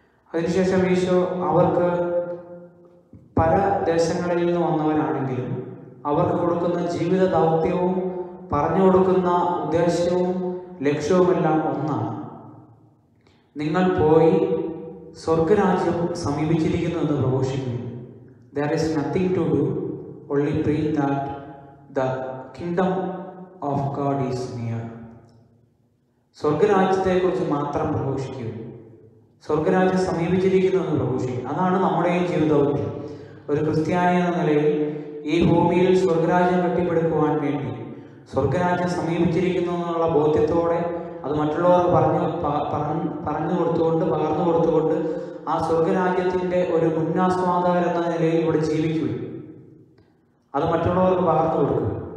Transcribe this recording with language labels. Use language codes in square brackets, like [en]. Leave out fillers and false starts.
[ml] അതിനുശേഷം ഈശോ അവർക്ക് പല ദേശങ്ങളിൽ നിന്ന് വന്നവരാണെങ്കിലും അവർക്ക് കൊടുക്കുന്ന ജീവിത ദൗത്യവും പറഞ്ഞു കൊടുക്കുന്ന ഉദ്ദേശ്യവും ലക്ഷ്യവുമെല്ലാം ഒന്നാണ്. നിങ്ങൾ പോയി സ്വർഗരാജ്യം സമീപിച്ചിരിക്കുന്നു എന്ന് പ്രഘോഷിക്കുന്നു. [en] There is nothing to do, only preach that the kingdom of God is near. [ml] സ്വർഗരാജ്യത്തെക്കുറിച്ച് മാത്രം പ്രഘോഷിക്കുക, സ്വർഗരാജ്യം സമീപിച്ചിരിക്കുന്നു എന്ന് പ്രഘോഷിക്കുക. അതാണ് നമ്മുടെയും ജീവിതത്തിൽ ഒരു ക്രിസ്ത്യാനി എന്ന നിലയിൽ ഈ ഭൂമിയിൽ സ്വർഗരാജ്യം കെട്ടിപ്പടുക്കുവാൻ വേണ്ടി സ്വർഗരാജ്യം സമീപിച്ചിരിക്കുന്നു എന്നുള്ള ബോധ്യത്തോടെ അത് മറ്റുള്ളവർക്ക് പറഞ്ഞു കൊടുത്തുകൊണ്ട് പകർന്നു കൊടുത്തുകൊണ്ട് ആ സ്വർഗരാജ്യത്തിൻ്റെ ഒരു മുന്നാസ്വാദകർ എന്ന നിലയിൽ ഇവിടെ ജീവിക്കുകയും അത് മറ്റുള്ളവർക്ക് പകർന്നു കൊടുക്കുക.